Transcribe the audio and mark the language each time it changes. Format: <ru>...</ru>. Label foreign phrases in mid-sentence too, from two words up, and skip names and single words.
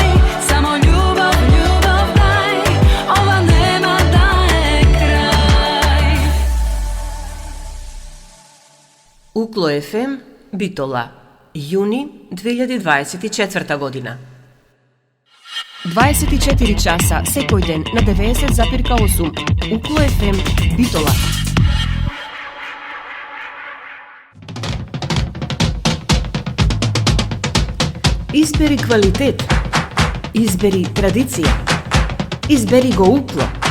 <sr>Samo ljubav, ljubav daj, ova nema da je kraj.</sr> <mk>Укло FM, Битола, јуни 2024 година. 24 часа секој ден на 90,8. Uklo FM, Bitola. Избери квалитет. Избери традиција. Избери го Укло.</mk>